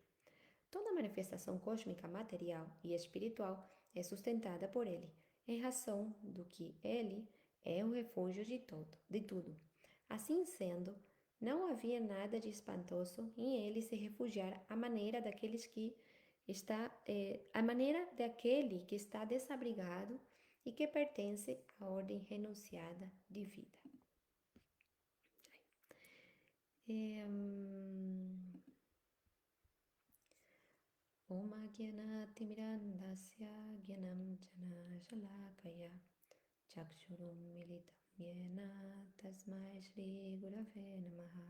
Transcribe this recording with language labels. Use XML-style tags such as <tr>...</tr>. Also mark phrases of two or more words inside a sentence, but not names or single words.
<pt>Toda manifestação cósmica material e espiritual é sustentada por ele, em razão do que ele é o refúgio de tudo. Assim sendo, não havia nada de espantoso em ele se refugiar à maneira daquele que está desabrigado e que pertence à ordem renunciada de vida.</pt> <sa>Om Agyanatimirandasya Gyanam Jana Shalakaya Chakshurum Militam Yena Tasmai Shri Gurave Namaha.</sa>